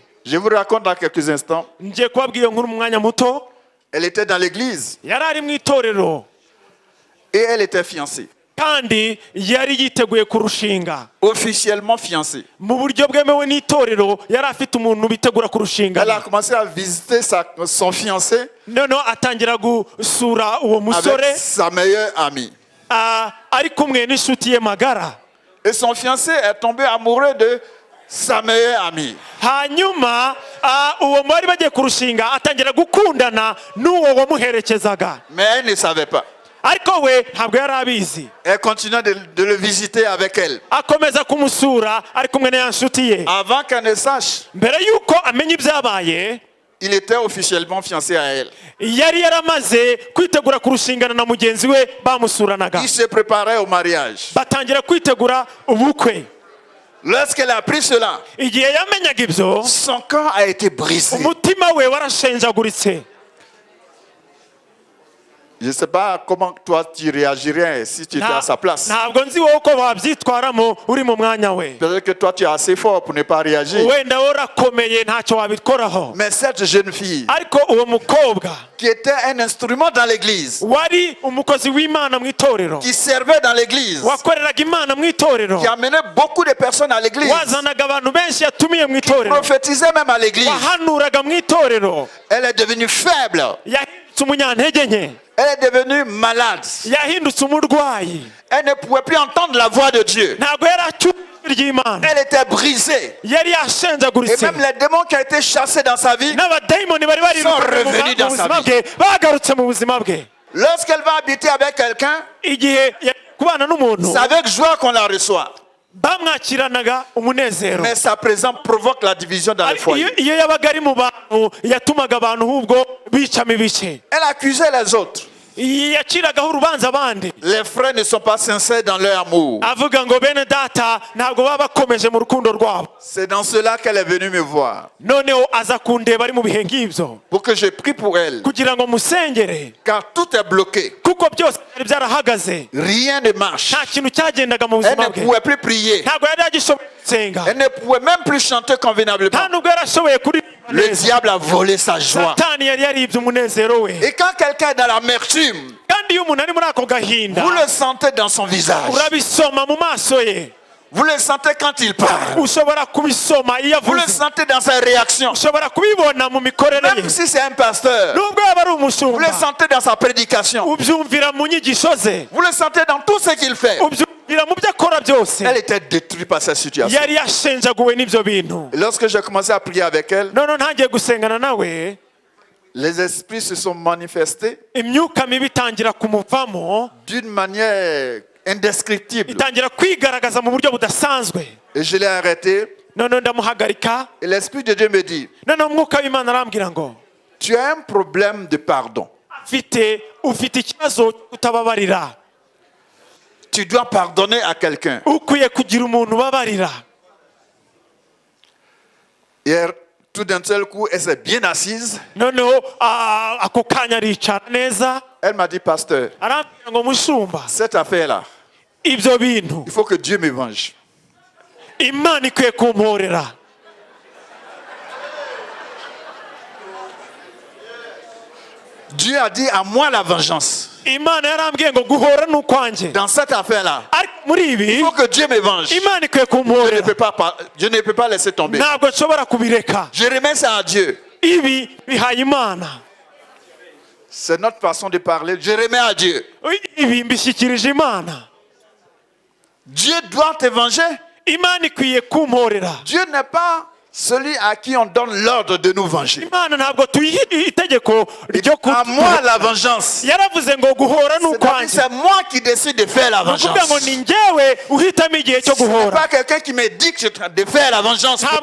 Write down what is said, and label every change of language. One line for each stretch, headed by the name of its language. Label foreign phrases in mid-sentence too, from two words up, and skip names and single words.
French: Je vous raconte dans quelques instants.
Kinyarwanda: ngiye kubabwira iyo nkuru mu mwanya muto.
French: Elle était dans l'église
Kinyarwanda: yari ari mu itorero
French: et elle était fiancée.
Kinyarwanda: kandi yari yiteguye kurushinga
French: Officiellement fiancée.
Kinyarwanda: mu buryo bwemewe n'itorero. yari afite umuntu bitegura kurushinga,
French: Elle a commencé à visiter son fiancé
Kinyarwanda: noneho atangira gusura uwo musore
French: avec sa meilleure amie.
Kinyarwanda: ari kumwe n'inshuti ye magara.
French: Et son fiancé est tombé amoureux de sa meilleure amie.
Kinyarwanda: hanyuma uwo bari bagiye kurushinga atangira gukundana n'uwo wamuherekezaga,
French: Mais elle ne savait pas.
Kinyarwanda: ariko we ntabwo yari abizi.
French: Elle continuait de le visiter avec elle.
Kinyarwanda: akomeza kumusura ari kumwe na ya nshuti ye.
French: Avant qu'elle ne sache,
Kinyarwanda: mbere y'uko amenya ibyabaye,
French: il était officiellement fiancé à elle.
Kinyarwanda: yari yaramaze kwitegura kurushingana na mugenzi we bamusuranaga.
French: Il se préparait au mariage.
Kinyarwanda: batangira kwitegura ubukwe.
French: Lorsqu'elle a appris cela,
Kinyarwanda: igihe yamenyaga ibyo,
French: son corps a été brisé.
Kinyarwanda: umutima we warashenjaguritse.
French: Je ne sais pas comment toi tu réagirais si tu étais à sa place.
Kinyarwanda: ntabwo nzi wowe uko wabyitwaramo uri mu mwanya we.
French: Peut-être que toi tu es assez fort pour ne pas réagir.
Kinyarwanda: wenda warakomeye ntacyo wabikoraho,
French: Mais cette jeune fille
Kinyarwanda: ariko uwo mukobwa
French: qui était un instrument dans l'église,
Kinyarwanda: wari umukozi w'Imana mu itorero,
French: qui servait dans l'église,
Kinyarwanda: wakoreraga Imana mu itorero,
French: qui amenait beaucoup de personnes à l'église,
Kinyarwanda: wazanaga abantu benshi yatumiye mu itorero,
French: prophétisait même à l'église,
Kinyarwanda: wahanuraga mu itorero,
French: elle est devenue faible.
Kinyarwanda: yahindutse umunyantege nke.
French: Elle est devenue malade.
Kinyarwanda: yahindutse umurwayi
French: Elle ne pouvait plus entendre la voix de Dieu.
Kinyarwanda: ntabwo yari acyumva ijwi ry'Imana
French: Elle était brisée.
Kinyarwanda: yari
French: Et
Kinyarwanda: yashenjaguritse
French: même les démons qui ont été chassés dans sa vie,
Kinyarwanda: n'abadayimoni bari bari
French: sont
Kinyarwanda: mu
French: revenus dans sa
Kinyarwanda: buzima
French: vie.
Kinyarwanda: bwe bagarutse mu buzima bwe
French: lorsqu'elle va habiter avec quelqu'un,
Kinyarwanda: igihe kubana n'umuntu
French: c'est avec joie qu'on la reçoit.
Kinyarwanda: bamwakiranaga umunezero
French: Mais sa présence provoque la division dans le foyer.
Kinyarwanda: iyo yabaga ari mu bantu yatumaga abantu ahubwo bicamo ibice
French: Elle accusait les autres.
Kinyarwanda: yaciragaho urubanza abandi
French: Les frères ne sont pas sincères dans leur amour.
Kinyarwanda: avuga ngo bene data ntabwo baba bakomeje mu rukundo rwabo
French: C'est dans cela qu'elle est venue me voir.
Kinyarwanda: noneho aza kundeba ari mu bihe nk'ibyo
French: Pour que je prie pour elle.
Kinyarwanda: kugira ngo musengere
French: Car tout est bloqué.
Kinyarwanda: kuko byose byari byarahagaze
French: Rien ne marche.
Kinyarwanda: nta kintu cyagendaga mu
French: Elle
Kinyarwanda: buzima
French: ne
Kinyarwanda: bwe
French: pouvait plus prier.
Kinyarwanda: ntabwo yari agishoboye gusenga
French: Elle ne pouvait même plus chanter convenablement.
Kinyarwanda: nta nubwo yari ashoboye kuririmba
French: Le
Kinyarwanda: neza
French: diable a volé sa joie.
Kinyarwanda: satani yari yaribye umunezero we
French: Et quand quelqu'un est dans l'amertume,
Kinyarwanda: kandi iyo umuntu ari muri ako gahinda
French: vous le sentez dans son visage.
Kinyarwanda: urabisoma mu maso ye
French: Vous le sentez quand il parle.
Kinyarwanda: ushobora kubisoma iyo
French: Vous le
Kinyarwanda: avuze
French: sentez dans ses réactions.
Kinyarwanda: ushobora kubibona mu mikorere ye
French: Même si c'est un pasteur,
Kinyarwanda: nubwo yaba ari
French: vous le
Kinyarwanda: umushumba
French: sentez dans sa prédication.
Kinyarwanda: ubyumvira mu nyigisho ze
French: Vous le sentez dans tout ce qu'il fait.
Kinyarwanda: ubyumvira mu byo akora byose
French: Elle était détruite par cette situation.
Kinyarwanda: yari yashenjaguwe n'ibyo bintu
French: Et lorsque j'ai commencé à prier avec elle,
Kinyarwanda: none ntangiye gusengana nawe
French: les esprits se sont manifestés
Kinyarwanda: imyuka mibi itangira kumuvamo
French: d'une manière indescriptible.
Kinyarwanda: itangira kwigaragaza mu buryo budasanzwe
French: Et je l'ai arrêté.
Kinyarwanda: none ndamuhagarika
French: Et l'Esprit de Dieu me dit,
Kinyarwanda: none umwuka w'Imana arambwira ngo
French: tu as un problème de pardon.
Kinyarwanda: ufite ikibazo cyo kutababarira
French: Tu dois pardonner à quelqu'un.
Kinyarwanda: ukwiye kugira umuntu ubabarira
French: Et tout d'un seul coup, elle s'est bien assise.
Kinyarwanda: noneho ako kanya aricara neza
French: Elle m'a dit, pasteur,
Kinyarwanda: arambwira ngo mushumba
French: cette affaire-là,
Kinyarwanda: ibyo bintu
French: il faut que Dieu me venge.
Kinyarwanda: imana ikwiye kumporera
French: Dieu a dit à moi la vengeance.
Kinyarwanda: imana yarambwiye ngo guhora ni ukwanjye
French: Dans cette affaire-là,
Kinyarwanda: ariko muri ibi
French: il faut que Dieu me venge.
Kinyarwanda: imana ikwiye
French: Je ne
Kinyarwanda: kumporera
French: peux pas laisser tomber.
Kinyarwanda: ntabwo nshobora kubireka
French: Je remets ça à Dieu.
Kinyarwanda: ibi bihaye imana
French: C'est notre façon de parler. Je remets à Dieu.
Kinyarwanda: ibi mbishyikirije imana
French: Dieu doit te venger.
Kinyarwanda: imana ikwiye kumporera
French: Dieu n'est pas celui à qui on donne l'ordre de nous venger.
Kinyarwanda: imana ntabwo tuyiha itegeko ryo
French: À moi la vengeance.
Kinyarwanda: yaravuze ngo guhora ni
French: C'est-à-dire,
Kinyarwanda: ukwanjye
French: c'est moi qui décide de faire la
Kinyarwanda: ni ukuvuga ngo
French: vengeance.
Kinyarwanda: ni njyewe uhitamo igihe cyo
French: Ce n'est
Kinyarwanda: guhora
French: pas quelqu'un qui me dit que de faire la vengeance pour